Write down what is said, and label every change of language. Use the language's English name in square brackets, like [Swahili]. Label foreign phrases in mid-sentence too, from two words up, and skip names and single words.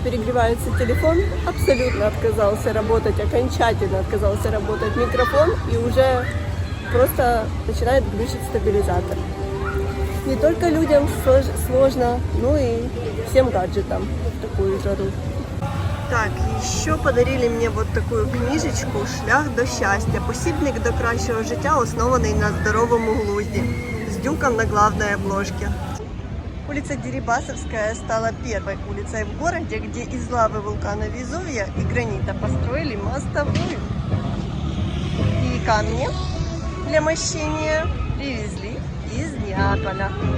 [Russian] Перегревается телефон, абсолютно отказался работать, окончательно отказался работать микрофон, и уже просто начинает глючить стабилизатор. Не только людям сложно, но и всем гаджетам в такую жару. Так, еще подарили мне вот такую книжечку «Шлях до щастя. Посібник до кращого життя, основанный на здоровому глузді», с дюком на главной обложке. Улица Дерибасовская стала первой улицей в городе, где из лавы вулкана Везувия и гранита построили мостовую. И камни для мощения привезли из Неаполя.